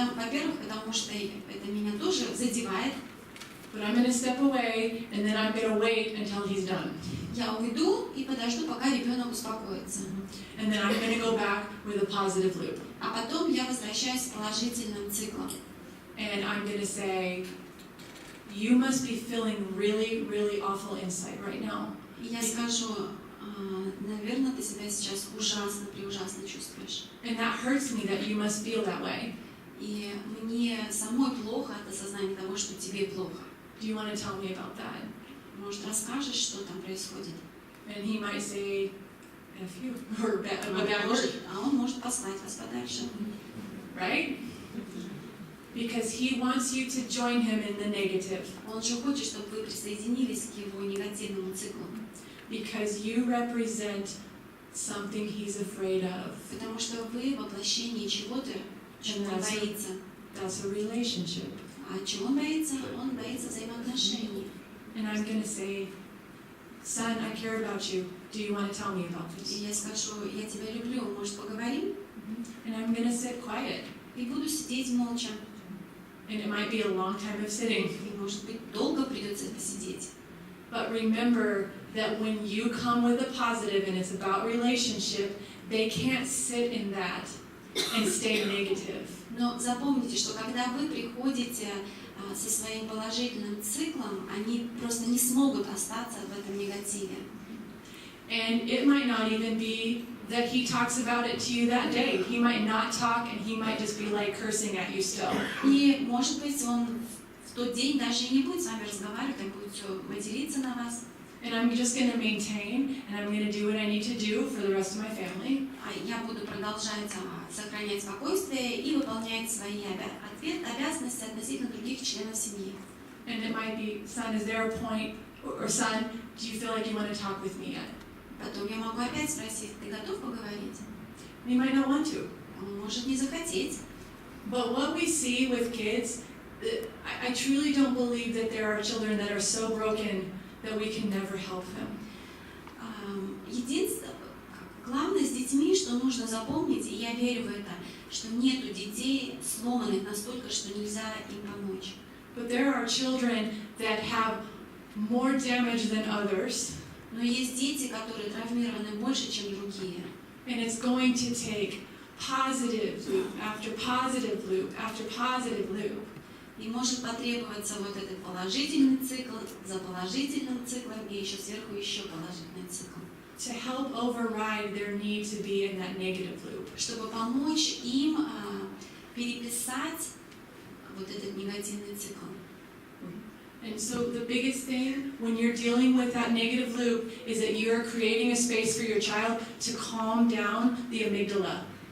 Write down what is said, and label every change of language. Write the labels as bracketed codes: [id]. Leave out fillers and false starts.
[ru] Во-первых, потому что это меня тоже задевает. [en] But I'm going to step away and then I'm going to wait until he's done. [ru] Я уйду и подожду, пока ребенок успокоится. [en] And then I'm going to go back with a positive loop. [ru] А потом я возвращаюсь с положительным циклом. [en] And I'm going to say, you must be feeling really, really awful inside right now. [ru] И я скажу, наверное, ты себя сейчас ужасно чувствуешь. [en] And that hurts me that you must feel that way. [ru] И мне самой плохо от осознания того, что тебе плохо. [en] Do you want to tell me about that? [ru] Может, расскажешь, что там происходит? [en] And he might say, F you, or a bad word. [ru] А он может послать вас подальше. [en] Right? Because he wants you to join him in the negative. [ru] Он же хочет, чтобы вы присоединились к его негативному циклу. [en] Because you represent something he's afraid of. [ru] Потому что вы воплощение чего-то, чего он боится. [en] That's a relationship. [ru] А чего он боится? Он боится взаимоотношений. [en] And I'm going to say, son, I care about you. Do you want to tell me about this? [ru] И я скажу, я тебя люблю, может, поговорим? [en] And I'm going to sit quiet. [ru] И буду сидеть молча. [en] And it might be a long time of sitting. [ru] И, может быть, долго придется посидеть. [en] But remember that when you come with a positive and it's about relationship, they can't sit in that and stay negative. [ru] Но запомните, что когда вы приходите со своим положительным циклом, они просто не смогут остаться в этом негативе. [en] And it might not even be that he talks about it to you that day. He might not talk and he might just be like cursing at you still. [ru] И, может быть, он в тот день даже и не будет с вами разговаривать, он будет все материться на вас. [en] And I'm just going to maintain and I'm going to do what I need to do for the rest of my family. [ru] А я буду продолжать сохранять спокойствие и выполнять свои обязанности относительно других членов семьи. [en] And it might be, son, is there a point, or son, do you feel like you want to talk with me yet? [ru] Потом я могу опять спросить, ты готов поговорить? [en] You might not want to. [ru] Он может не захотеть. [en] But what we see with kids, I truly don't believe that there are children that are so broken that we can never help them. [ru] Единственное, главное с детьми, что нужно запомнить, и я верю в это, что нету детей сломанных настолько, что нельзя им помочь. [en] But there are children that have more damage than others. [ru] Но есть дети, которые травмированы больше, чем другие. [en] And it's going to take positive loop after positive loop after positive loop. [ru] И может потребоваться вот этот положительный цикл за положительным циклом и еще сверху еще положительный цикл. [en] To help override their need to be in that negative loop. [ru] Чтобы помочь им переписать вот этот негативный цикл. [en] And so the biggest thing when you're dealing with that negative loop is that you're creating a space for your child to calm down the amygdala.